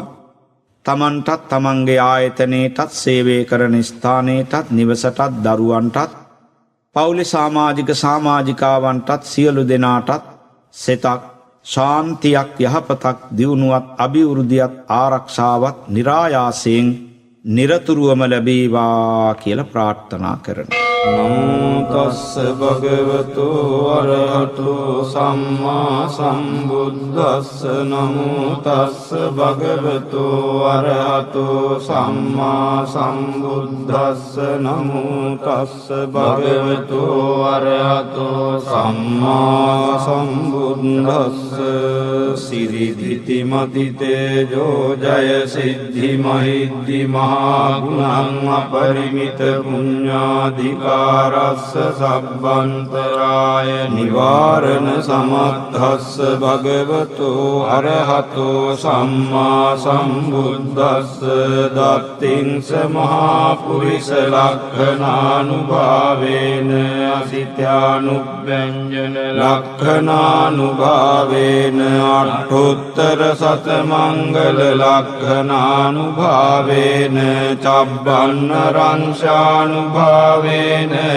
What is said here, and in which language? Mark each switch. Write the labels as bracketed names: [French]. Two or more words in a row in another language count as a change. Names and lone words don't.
[Sinhala] තමන්ටත් තමන්ගේ ආයතනයටත් සේවය කරන ස්ථානයටත් නිවසටත් දරුවන්ටත් පවුලේ සමාජික සමාජිකාවන්ටත් සියලු දෙනාටත් සෙතක් ශාන්තියක් යහපතක් දියුණුවත් අභිවෘද්ධියත් ආරක්ෂාවත් නිරායාසයෙන් නිරතුරුවම ලැබේවා කියලා ප්‍රාර්ථනා කරනවා. [Pali] නමෝ තස්ස භගවතු අරහතු සම්මා සම්බුද්දස්ස නමෝ තස්ස භගවතු අරහතු සම්මා සම්බුද්දස්ස නමෝ තස්ස භගවතු අරහතු සම්මා සම්බුද්දස්ස සිරිදිති මති තේජෝ ජය සිද්ධි මහිද්දි මහා ගුණං අපරිමිත පුඤ්ඤාධිකාරස්ස සබ්බන්තරාය නිවාරණ සමත්තස්ස භගවතු අරහතෝ සම්මා සම්බුද්දස්ස දත්තිංස මහා පුරිස ලක්ඛනානුභාවේන අසිත්‍යානුභ්‍යංජන ලක්ඛනානුභාවේන අට්ඨෝත්තර සතමංගල ලක්ඛනානුභාවේන චබ්බන්න රංශානුභාවේන